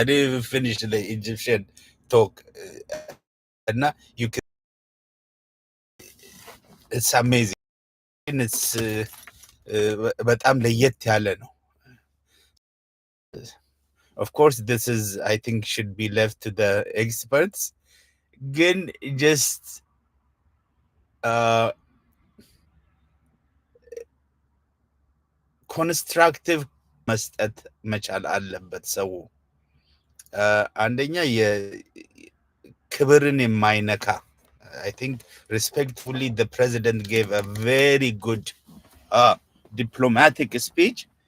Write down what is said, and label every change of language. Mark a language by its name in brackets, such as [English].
[English] I didn't even finish the Egyptian talk. And now you can, it's amazing. [Amharic] It's በጣም ለየት ያለ ነው. [English] Of course, this is, I think, should be left to the experts. Again, just [Amharic] ኮንስትራክቲቭ መስጠት መቻል አለበት ሰው። አንደኛ የክብርን የማይነካ [English] I think respectfully the president gave a very good diplomatic speech.